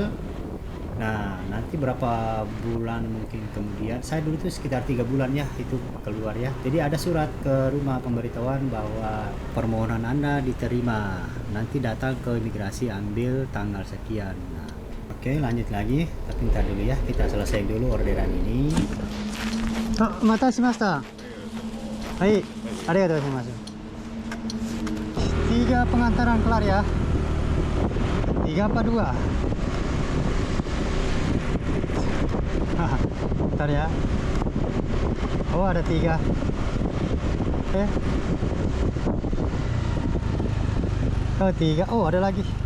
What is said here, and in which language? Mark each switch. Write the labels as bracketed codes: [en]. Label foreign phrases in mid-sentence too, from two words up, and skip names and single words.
[id] Nah, nanti berapa bulan mungkin kemudian, saya dulu tuh sekitar 3 bulan ya itu keluar ya. Jadi ada surat ke rumah pemberitahuan bahwa permohonan Anda diterima. Nanti datang ke imigrasi, ambil tanggal sekian. Nah, oke, lanjut lagi. Tapi ntar dulu ya, kita selesai dulu orderan ini. [ja] またしました. はい、ありがとうございます. [id] 3 pengantaran kelar ya. 3 apa 2? Bentar ya. Oh, ada 3. Oh, 3. Oh, ada lagi.